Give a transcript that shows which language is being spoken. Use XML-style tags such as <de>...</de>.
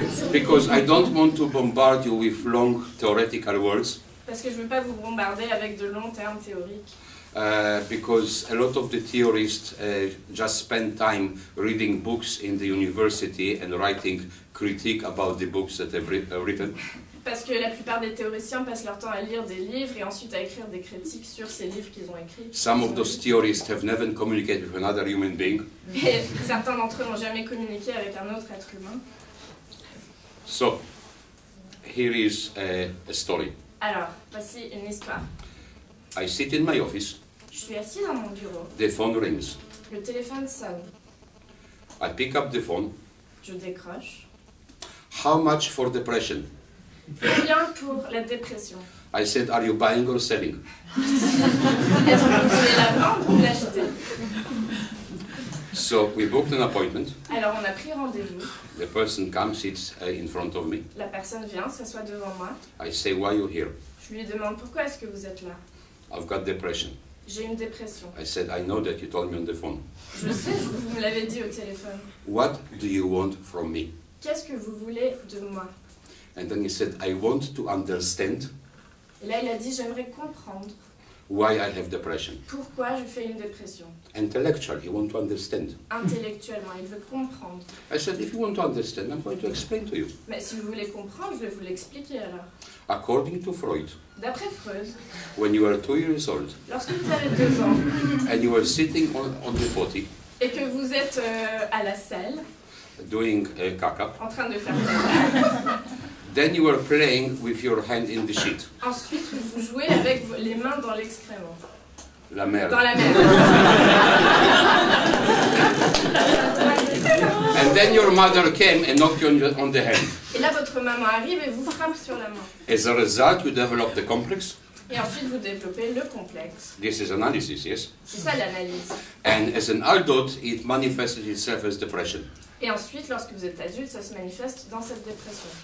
<en>because I don't want to bombard you with long theoretical words,</en> <fr>Parce que je ne veux pas vous bombarder avec de longs termes théoriques.</fr> <en>because a lot of the theorists just spend time reading books in the university and writing critique about the books that they've written.</en> <fr>Parce que la plupart des théoriciens passent leur temps à lire des livres et ensuite à écrire des critiques sur ces livres qu'ils ont écrits.</fr> <en>Some of those theorists have never communicated with another human being.</en> <fr>Et certains d'entre eux n'ont jamais communiqué avec un autre être humain.</fr> <en>So, here is a story.</en> <fr>Alors, voici une histoire.</fr> <en>I sit in my office,</en> <fr>Je suis assis dans mon bureau.</fr> <en>the phone rings.</en> <fr>Le téléphone sonne.</fr> <en>I pick up the phone.</en> <fr>Je décroche.</fr> <en>How much for depression?</en> <fr>Combien pour la dépression?</fr> <en>I said, are you buying or selling?</en> <fr>Est-ce que vous voulez la vendre ou l'acheter?</fr> <en>So we booked an appointment.</en> <fr>Alors on a pris rendez-vous.</fr> <en>The person comes, sits in front of me.</en> <fr>La personne vient, s'assoit devant moi.</fr> <en>I say, why are you here?</en> <fr>Je lui demande pourquoi est-ce que vous êtes là?</fr> <en>I've got depression.</en> <fr>J'ai une dépression.</fr> <en>I said, I know that you told me on the phone.</en> <fr>Je sais, vous me l'avez dit au téléphone.</fr> <en>What do you want from me?</en> <fr>Qu'est-ce que vous voulez de moi?</fr> <en>And then he said, I want to understand</en> <fr>Et là il a dit, j'aimerais comprendre</fr> <en>why I have depression.</en> <fr>pourquoi je fais une dépression.</fr> <en>Intellectual, you want to understand.</en> <fr>Intellectuellement, il veut comprendre.</fr> <en>I said, if you want to understand, I'm going to explain to you.</en> <fr>Mais si vous voulez comprendre, je vais vous l'expliquer alors.</fr> <en>According to Freud,</en> <fr>D'après Freud,</fr> <en>when you were 2 years old</en> <fr>lorsque vous avez 2 ans</fr> <en>and you were sitting on the potty</en> <fr>et que vous êtes à la selle,</fr> <en>doing caca,</en> <fr>en train de faire caca,</fr> <en>then you were playing with your hand in the shit.</en> <fr>ensuite vous jouez avec les mains dans l'excrément. La merde. Dans la mer.</fr> <en>And then your mother came and knocked you on the hand.</en> <fr>Et là, votre maman arrive et vous frappe sur la main.</fr> <en>As a result, you develop the complex.</en> <fr>Et ensuite, vous développez le complexe.</fr> <en>This is analysis, yes?</en> <fr>C'est ça l'analyse.</fr> <en>And as an adult, it manifested itself as depression.</en> <fr>Et ensuite, lorsque vous êtes adulte, ça se manifeste dans cette dépression.</fr>